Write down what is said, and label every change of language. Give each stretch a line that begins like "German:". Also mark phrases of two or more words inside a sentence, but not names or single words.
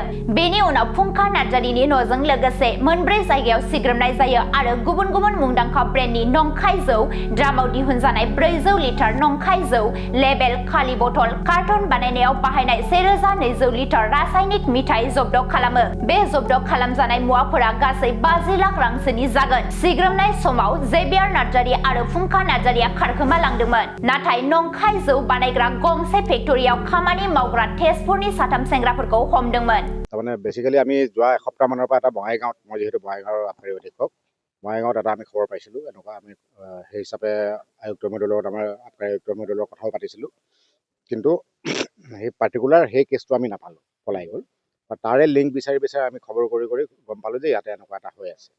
Bodo: बेनि उनाव फुंखा नार्जारिनि न'जों लोगोसे मोनब्रै जायगायाव सिग्रोमनाय जायो आरो गुबुन गुबुन मुंदांखा ब्रेन्डनि नंखाय जौ, ड्रामाव दिहुनजानाय 400 लिटार नंखाय जौ, लेबेल, खालि बथल, कार्टन बानायनायाव बाहायनाय 1200 लिटार रासायनिक मिथाइ जब्द खालामो। बे जब्द खालामजानाय मुवाफोरा गासै 50 लाख रांसोनि जागोन। सिग्रोमनाय समाव जेबियार नार्जारि आरो फुंखा नार्जारिया खारखोमा लांदोंमोन। नाथाय नंखाय जौ बानायग्रा गंसे फेक्टरियाव खामानि मावग्रा तेजपुरनि 3 सेंग्राफोरखौ हमदोंमोन।
Assamese: তাৰমানে বেছিকেলি আমি যোৱা এসপ্তাহমানৰ পৰা এটা বঙাইগাঁৱত, মই যিহেতু বঙাইগাঁৱৰ আবগাৰি অধীক্ষক, বঙাইগাঁৱত এটা আমি খবৰ পাইছিলোঁ। এনেকুৱা আমি সেই হিচাপে আয়ুক্ত মহোদয়ৰ লগত আমাৰ আবগাৰি আয়ুক্ত মহোদয়ৰ লগত কথাও পাতিছিলোঁ। কিন্তু সেই পাৰ্টিকুলাৰ সেই কেছটো আমি নাপালোঁ, পলাই গ'ল। তাৰে লিংক বিচাৰি বিচাৰি আমি খবৰ কৰি কৰি গম পালোঁ যে ইয়াতে এনেকুৱা এটা হৈ আছে।